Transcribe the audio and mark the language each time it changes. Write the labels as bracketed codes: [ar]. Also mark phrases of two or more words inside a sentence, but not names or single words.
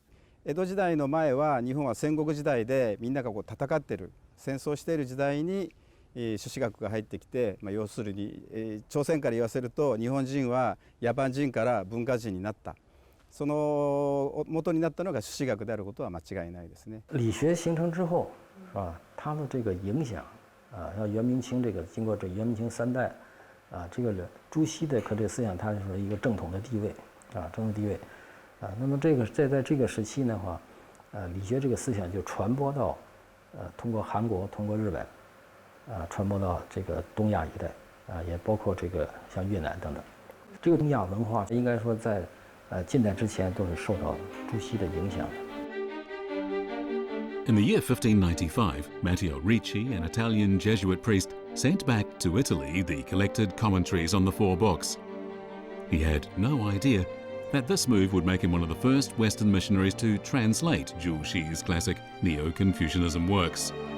[ja] 江戸時代の前は日本は戦国時代でみんながこう戦ってる、戦争している時代に朱子学が入ってきて、要するに朝鮮から言わせると日本人は野蛮人から文化人になった。その元になったのが朱子学であることは間違いないですね。 [zh] 理学形成之后，是吧？它的这个影响啊，像元明清这个经过这元明清3代啊，这个朱熹的科学思想，它是一个正统的地位啊，正统地位啊。那么这个在这个时期的话，理学这个思想就传播到通过韩国、通过日本啊，传播到这个东亚一带啊，也包括这个像越南等等。这个东亚文化应该说在近代之前都是受到朱熹的影响的。 [en] In the year 1595, Matteo Ricci, an Italian Jesuit priest, sent back to Italy the collected commentaries on the 4 books. He had no idea that this move would make him one of the first Western missionaries to translate Zhu Xi's classic Neo-Confucianism works.